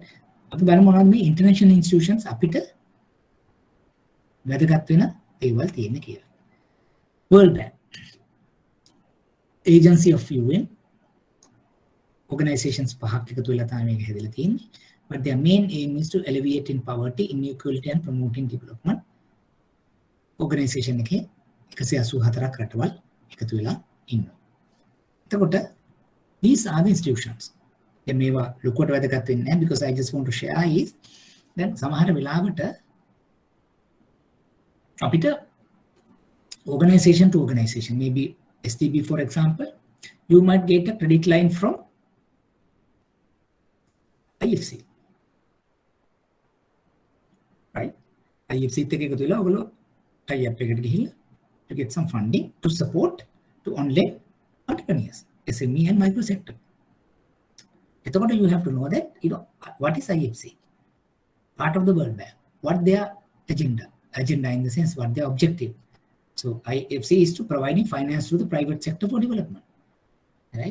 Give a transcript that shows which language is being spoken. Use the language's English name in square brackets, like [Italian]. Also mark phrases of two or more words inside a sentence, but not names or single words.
[English] International institutions World Bank, Agency of UN, organizations but their main aim is to alleviate in poverty, inequality and promoting development. [Sinhala] Organization එක 184ක් රටවල් එකතු වෙලා ඉන්නවා. [English] එතකොට these are the institutions. [Sinhala] දැන් මේවා ලොකුවට වැදගත් වෙන්නේ නැහැ, [English] because I just want to share is [Sinhala] දැන් සමහර වෙලාවට අපිට [English] organization to organization, maybe STB for example, you might get a credit line from IFC, right? IFC [Sinhala] එකක එකතු වෙලා ඔයගොල්ලෝ [English] tie up [Sinhala] එකට ගිහිල්ලා [English] to get some funding to support to online entrepreneurs, SME and micro sector. එතකොට you have to know that what is IFC, part of the World Bank, what their agenda in the sense what their objective. So IFC is to providing finance to the private sector for development, right?